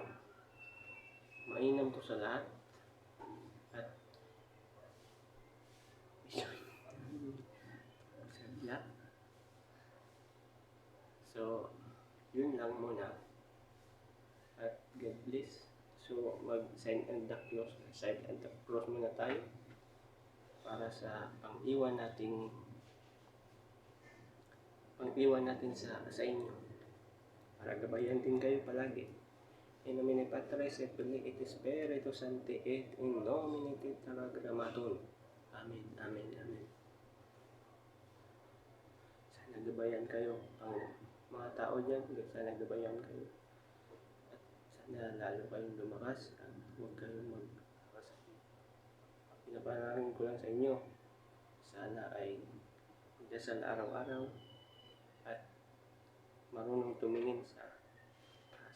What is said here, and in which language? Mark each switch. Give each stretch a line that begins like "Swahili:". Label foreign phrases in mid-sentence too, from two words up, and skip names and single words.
Filipino: Mainam to sa lahat. At so yun lang muna.
English: At God bless.
Filipino: So mag-sign
English: and the cross
Filipino: muna tayo para sa pang-iwan natin sa inyo, para gabayan din kayo palagi.
Latin: In nomine Patris et Filii et Spiritus Sancti et in nomine Tetragrammaton. Amen, amen, amen.
Filipino: Sana gabayan kayo ang mga tao dyan, sana gabayan kayo. At sana lalo kayong lumakas at huwag kayong magkakasakit. Pinapanalangin ko lang sa inyo, sana ay dasal araw-araw at marunong tumingin sa taas.